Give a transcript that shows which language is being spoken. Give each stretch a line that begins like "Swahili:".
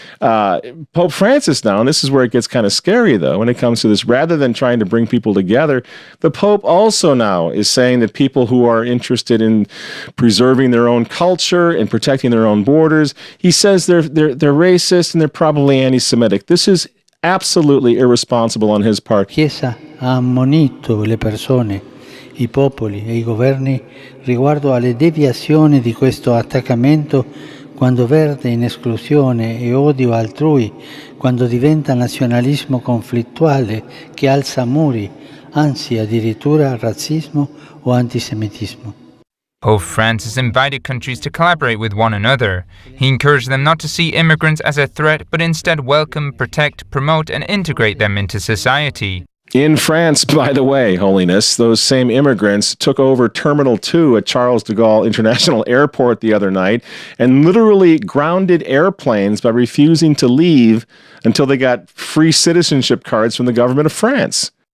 English: Pope Francis now, and this is where it gets kind of scary, though, when it comes to this, rather than trying to bring people together, the Pope also now is saying that people who are interested in preserving their own culture and protecting their own borders, he says they're racist and they're probably anti-Semitic. This is absolutely irresponsible on his part.
Italian: Chiesa ha ammonito le persone, i popoli e I governi riguardo alle deviazioni di questo attaccamento quando verte in esclusione e odio altrui, quando diventa nazionalismo conflittuale che alza muri, anzi addirittura razzismo o antisemitismo.
English: Pope Francis invited countries to collaborate with one another. He encouraged them not to see immigrants as a threat, but instead welcome, protect, promote, and integrate them into society. In France, by the way, Holiness, those same immigrants took over Terminal 2 at Charles de Gaulle International Airport the other night and literally grounded airplanes by refusing to leave until they got free citizenship cards from the government of France.